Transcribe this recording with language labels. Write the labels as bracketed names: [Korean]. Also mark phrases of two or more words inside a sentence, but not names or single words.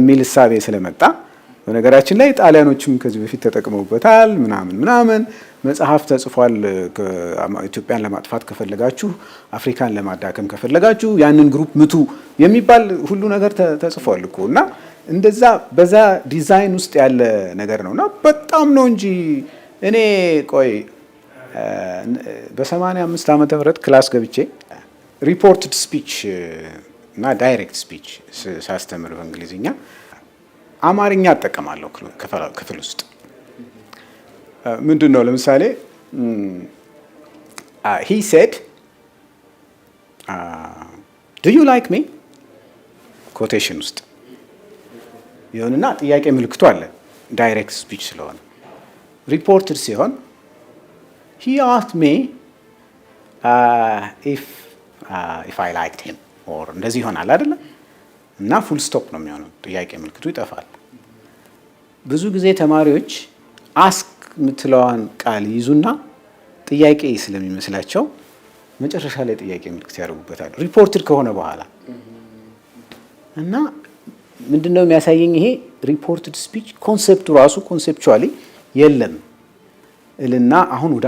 [Amharic] በሚል እሳቤ ስለመጣ በነገራችን ላይ ጣሊያኖችም ከዚህ በፊት ተጠቅመውበታል ምናምን መጽሐፍ ተጽፏል። ኢትዮጵያን ለማጥፋት ከፈለጋችሁ፣ አፍሪካን ለማዳከም ከፈለጋችሁ ያንን ግሩፕ ምቱ የሚባል ሁሉ ነገር ተጽፏል እኮ እና እንደዛ በዛ ዲዛይን ውስጥ ያለ ነገር ነውና በጣም ነው እንጂ እኔ ቆይ በ85 ዓመተ ምህረት ክላስ ገብቼ [English] reported speech [Amharic] እና [English] direct speech [Amharic] ሳስተምር በእንግሊዝኛ አማርኛ እጠቀማለሁ ክፍል ውስጥ። ምንድን ነው ለምሳሌ [English] he said do you like me [Amharic] ኮቴሽን ውስጥ ይሁንና ጥያቄ ምልክቱ አለ [English] direct speech [Amharic] ስለሆነ። ሪፖርትድ ሲሆን [English] he asked me if I liked him or [Amharic] እንደዚህ ይሆናል አይደለም እና [English] full stop [Amharic] ነው የሚሆነው፣ ጥያቄ ምልክቱ ይጠፋል። ብዙ ጊዜ ተማሪዎች አስክ የምትለዋን ቃል ይዙና ጥያቄ ስለሚመስላቸው መጨረሻ ላይ ጥያቄ ምልክት ያደርጉበታል ሪፖርትድ ከሆነ በኋላ። እና ምንድነው የሚያሳየኝ ይሄ [English] reported speech [Amharic] ኮንሴፕቱ ራሱ ኮንሴፕቹዋሊ የለም እልና አሁን ወደ